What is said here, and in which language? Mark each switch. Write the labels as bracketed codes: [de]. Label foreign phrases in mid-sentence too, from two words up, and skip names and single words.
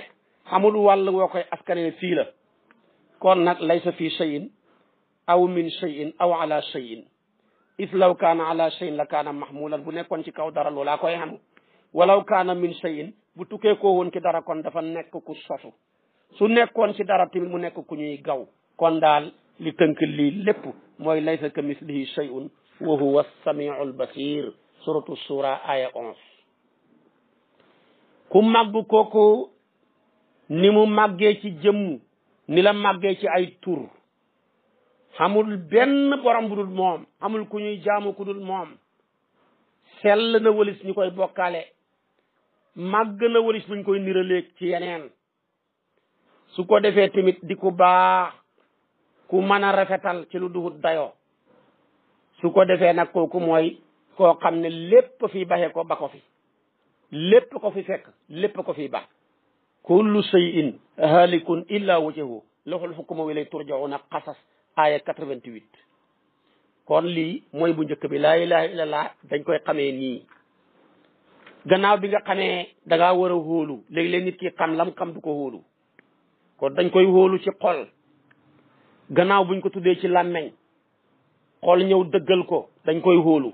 [wo] amul wàll woo koy askanee fii la. kon nag [ar] ليس في شيء أو من شيء أو على شيء إذ لو كان على شيء لكان محمولا [wo] bu nekkoon ci kaw dara loolaa koy xanu [ar] ولو كان من شيء [wo] bu tukkee koo woon ci dara kon dafa nekk ku sosu su nekkoon ci dara tamit mu nekk ku ñuy gaw. kon daal li tënk lii lépp mooy [ar] ليس كمثله شيء وهو السميع البصير سورة الشورى آية 11. [wo] ku màgg kooku ni mu màggee ci jëmm ni la màggee ci ay tur xamul benn borom bu dul moom amul ku ñuy jaamu ku dul moom. sell na wëlis ñu koy bokkaale màgg na wëlis buñ koy niraleeg ci yeneen. su ko defee tamit di ku baax ku mën a rafetal ci lu duhut dayoo. su ko defee nag kooku mooy koo xam ne lépp fi baxee ko ba ko fi lépp ko fi fekk lépp ko fi baax. [ar] كل شيء هالك إلا وجهه له الحكم وإليه ترجعون القصص آية 88. [wo] kon lii mooy bu njëkk bi [ar] لا إله إلا الله [wo] dañ koy xamee nii. gannaaw bi nga xamee da ngaa war a hóolu léegi-léeg nit ki xam lam xam du ko hóolu kon dañ koy hóolu ci xol. gannaaw buñ ko tuddee ci làmmeñ xol ñëw dëggal ko dañ koy hóolu.